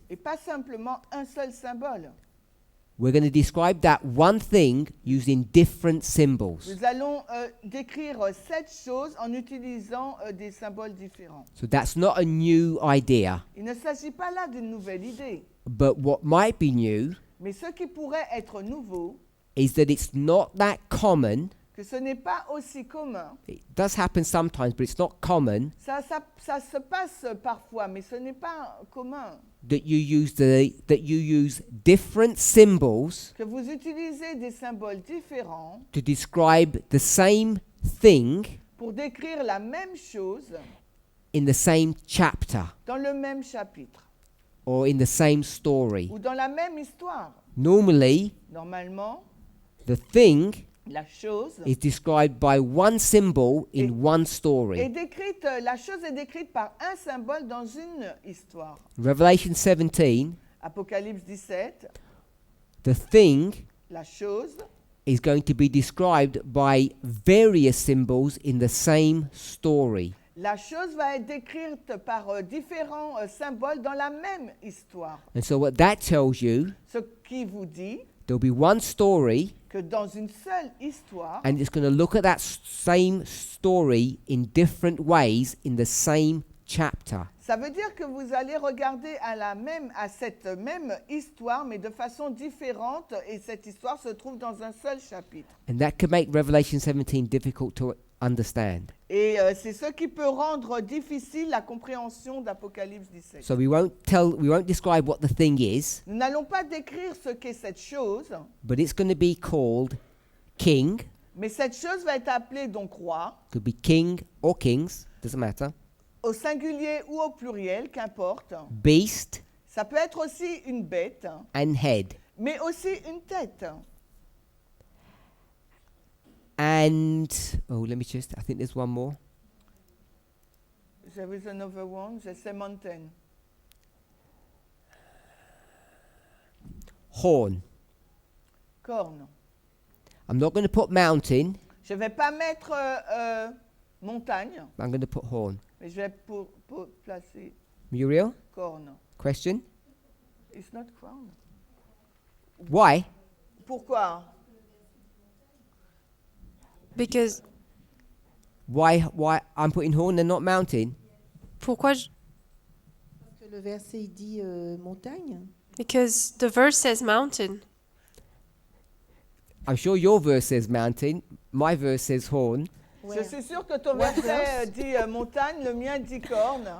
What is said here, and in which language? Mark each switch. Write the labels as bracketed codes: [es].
[fr] Et pas simplement un seul symbole. [en] We're going to describe that one thing using different symbols. [fr] Nous allons décrire cette chose en utilisant des symboles différents. [en] So that's not a new idea. [fr] Il ne s'agit pas là d'une nouvelle idée, [en] But what might be new [fr] mais ce qui pourrait être nouveau, [en] is that it's not that common. [fr] que ce n'est pas aussi commun. [en] It does happen sometimes, but it's not common [fr] Ça se passe parfois, mais ce n'est pas commun. [en] that you use different symbols [fr] Que vous utilisez des symboles différents [en] to describe the same thing [fr] pour décrire la même chose [en] in the same chapter [fr] dans le même chapitre [en] or in the same story. [fr] ou dans la même histoire. [en] Normally, [fr] Normalement, [en] the thing [fr] la chose [en] is described by one symbol in [fr] Et- [en] one story. [fr] la chose est décrite par un symbole dans une histoire. [en] Revelation 17, [fr] Apocalypse 17, [en] the thing [fr] la chose [en] is going to be described by various symbols in the same story. [fr] La chose va être décrite par différents symboles dans la même histoire. [en] And so what that tells you, [fr] Ce qui vous dit [en] there'll be one story [fr] que dans une seule histoire, [en] and it's going to look at that same story in different ways in the same chapter. [fr] ça veut dire que vous allez regarder à cette même histoire, mais de façon différente, et cette histoire se trouve dans un seul chapitre. [en] And that can make Revelation 17 difficult to understand. [fr] Et c'est ce qui peut rendre difficile la compréhension d'Apocalypse 17. [en] So we won't describe what the thing is, [fr] Nous n'allons pas décrire ce qu'est cette chose, [en] but it's going to be called king, [fr] mais cette chose va être appelée donc roi, [en] could be king or kings, doesn't matter, [fr] au singulier ou au pluriel, qu'importe. [en] beast [fr] Ça peut être aussi une bête, [en] and head. [fr] mais aussi une tête. [en] And, I think there's one more. There is another one, [fr] je sais [en] mountain. Horn. [fr] Corne. [en] I'm not going to put mountain, [fr] Je ne vais pas mettre montagne, [en] I'm going to put horn. [fr] mais je vais placer [en] Muriel, [fr] corne. [en] question? It's not crown. Why? [fr] Pourquoi? [en] Because Why I'm putting horn and not mountain? [fr] pourquoi Parce que le verset il dit montagne. [en] Because the verse says mountain. I'm sure your verse says mountain, my verse says horn. [fr] Je suis sûre que ton [en] What [fr] verset [en] verse? [fr] dit montagne, le mien dit corne.